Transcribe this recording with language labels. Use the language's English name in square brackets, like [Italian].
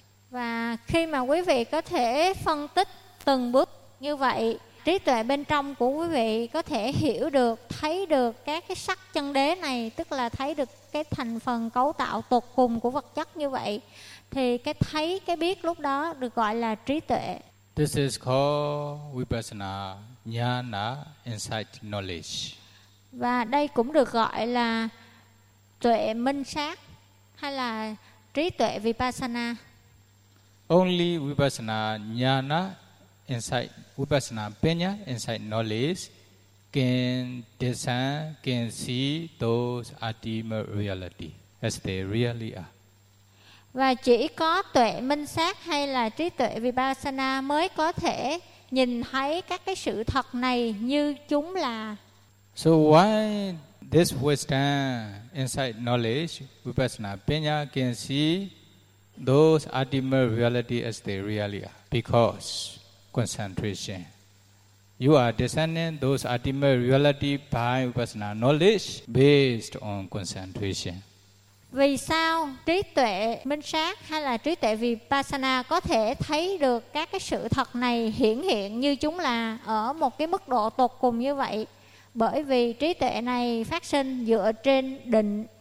[Vietnamese] Và khi mà quý vị có thể phân tích từng bước như vậy, trí tuệ bên trong của quý vị có thể hiểu được, thấy được các cái sắc chân đế này, tức là thấy được cái thành phần cấu tạo tột cùng của vật chất như vậy, thì cái thấy, cái biết lúc đó được gọi là trí tuệ. [English] This is called vipassana, jnana, insight, knowledge. [Vietnamese] Và đây cũng được gọi là tuệ minh sát hay là trí tuệ vipassana. [English] Only vipassana, jnana, insight, vipassana, penya, insight, knowledge can discern, can see those ultimate reality as they really are. [Vietnamese] Và chỉ có tuệ minh sát hay là trí tuệ vipassana mới có thể nhìn thấy các cái sự thật này như chúng là. [English] So why this wisdom, insight, knowledge, vipassana, penya can see those ultimate reality as they really are? Because concentration. You are discerning those ultimate reality by vipassana knowledge based on concentration. [Vietnamese] Vì sao trí tuệ minh sát hay là trí tuệ vipassana có thể thấy được các cái sự thật này hiển hiện như chúng là ở một cái mức độ tột cùng như vậy? Bởi vì trí tuệ này phát sinh dựa trên định.